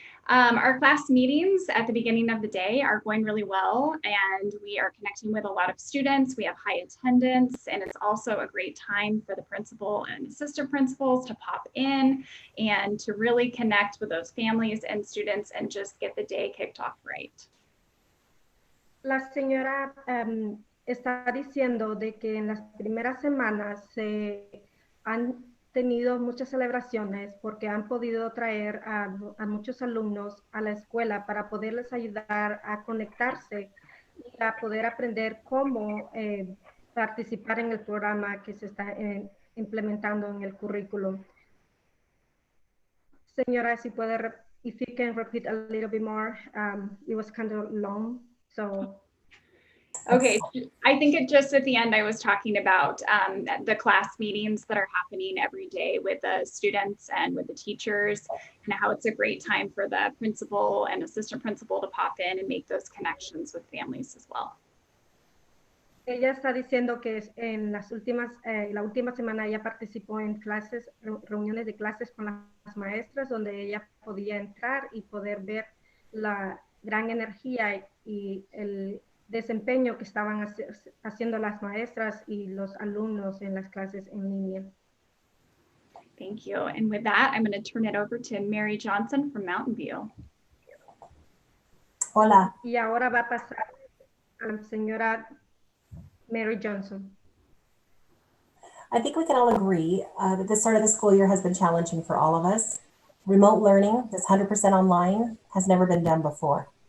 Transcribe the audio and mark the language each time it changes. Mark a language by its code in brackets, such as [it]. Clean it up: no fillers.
[en] Our class meetings at the beginning of the day are going really well, and we are connecting with a lot of students. We have high attendance, and it's also a great time for the principal and assistant principals to pop in and to really connect with those families and students and just get the day kicked off right. [es] La señora está diciendo de que en las primeras semanas se han tenido muchas celebraciones porque han podido traer a muchos alumnos a la escuela para poderles ayudar a conectarse y a poder aprender cómo participar en el programa que se está implementando en el currículo. Señora, si puede, [en] if you can repeat a little bit more, it was kind of long, so. Okay, I think it just at the end I was talking about the class meetings that are happening every day with the students and with the teachers, and how it's a great time for the principal and assistant principal to pop in and make those connections with families as well. [es] Ella está diciendo que en las la última semana ella participó en clases, reuniones de clases con las maestras, donde ella podía entrar y poder ver la gran energía y el desempeño que estaban haciendo las maestras y los alumnos en las clases en línea. [en] Thank you. And with that, I'm going to turn it over to Mary Johnson from Mountain View. [es] Hola. Y ahora va a pasar a la señora Mary Johnson. [en] I think we can all agree that the start of the school year has been challenging for all of us. Remote learning, that's 100% online, has never been done before.